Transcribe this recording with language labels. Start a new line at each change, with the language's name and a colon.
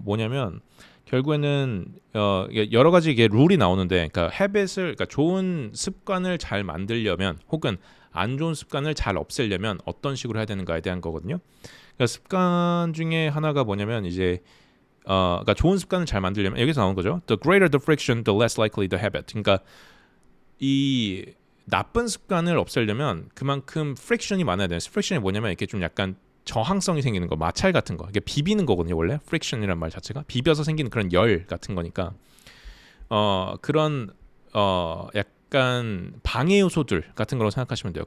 Korean: 뭐냐면 결국에는 여러 가지 이게 룰이 나오는데, 그러니까 그러니까 좋은 습관을 잘 만들려면 혹은 안 좋은 습관을 잘 없애려면 어떤 식으로 해야 되는가에 대한 거거든요. 그러니까 습관 중에 하나가 뭐냐면 이제 그러니까 좋은 습관을 잘 만들려면 여기서 나오는 거죠.
English: The greater the friction, the less likely the habit.
Korean: 그러니까 이 나쁜 습관을 없애려면 그만큼 friction이 많아야 돼요. friction이 뭐냐면 이렇게 좀 약간 저항성이 생기는 거, 마찰 같은 거, 이게 비비는 거거든요. 원래 friction이란 말 자체가 비벼서 생기는 그런 열 같은 거니까 그런 약간 방해 요소들 같은 거로 생각하시면 돼요.